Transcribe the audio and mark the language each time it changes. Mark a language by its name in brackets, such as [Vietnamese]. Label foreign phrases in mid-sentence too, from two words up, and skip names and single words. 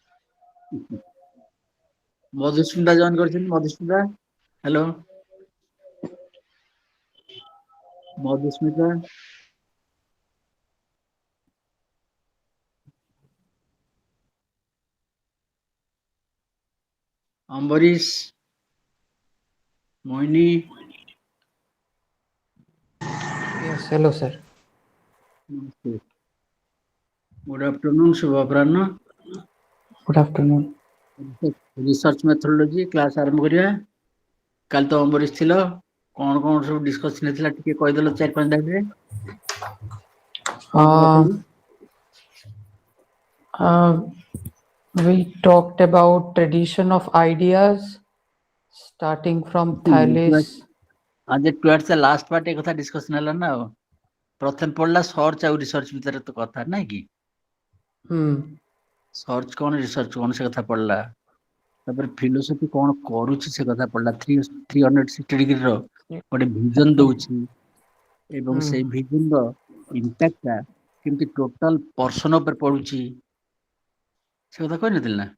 [Odia] ମଧୁସ୍ମିତା ଜଏନ୍ କରିଛନ୍ତି ମଧୁସ୍ମିତା ହ୍ୟାଲୋ ମଧୁସ୍ମିତା ଅମ୍ବରୀଶ ମୋହିନୀ [English] Yes, hello, sir. good afternoon [Odia] ଶୁଭ ଅପରାହ୍ନ [English] Good afternoon. research methodology class [Odia] ଆରମ୍ଭ କରିବା କାଲି ତ ଅମ୍ବରୀଶ ଥିଲ କଣ ସବୁ ଡିସ୍କସନ୍ ହେଇଥିଲା ଟିକେ କହିଦେଲ 4-5 ଲାଇନରେ। [English] Uh, we talked about tradition of ideas starting from Thales. [Odia] ଯେ [English] towards the last part [Odia] ଏ କଥା ଡିସ୍କସନ୍ ହେଲା ନା ଆଉ। ପ୍ରଥମେ ପଡିଲା ସର୍ଚ୍ଚ ଆଉ ରିସର୍ଚ୍ଚ ଭିତରେ ତ କଥା ନାଇଁ କି? ସର୍ଚ୍ଚ କଣ ରିସର୍ଚ୍ଚ କଣ ସେ କଥା ପଡିଲା। ତାପରେ ଫିଲୋସଫି କଣ କରୁଛି ସେ କଥା ପଡିଲା। 360 ଡିଗ୍ରୀର ଗୋଟେ ଭିଜନ ଦଉଛି ଏବଂ ସେଇ ଭିଜନର ଇମ୍ପାକ୍ଟଟା କେମିତି [English] total person [Odia] ଉପରେ ପଡୁଛି ସେ କଥା କହିନଥିଲି ନା।